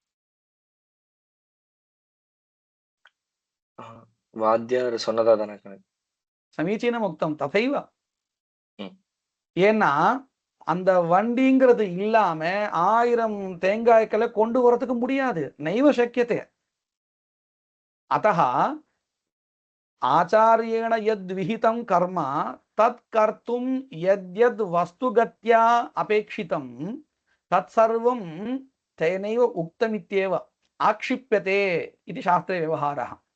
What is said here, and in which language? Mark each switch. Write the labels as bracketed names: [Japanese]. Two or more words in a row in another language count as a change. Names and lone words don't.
[Tamil] வாத்தியார் சொன்னதா தானே கணக்கு. [Sanskrit] समीचीनम् उक्तम् तथैव. ம். [Tamil] ஏன்னா அந்த வண்டிங்கிறது இல்லாம 1000 தேங்காய்களை கொண்டு வரதுக்கு முடியாது. [Sanskrit] नैव शक्यते. अतः आचार्येण यद् विहितं कर्म तत् कर्तुं यद्यद् वस्तुगत्या अपेक्षितं तत्सर्वं तेनैव उक्तमित्येव आक्षिप्यते इति शास्त्रे व्यवहारः.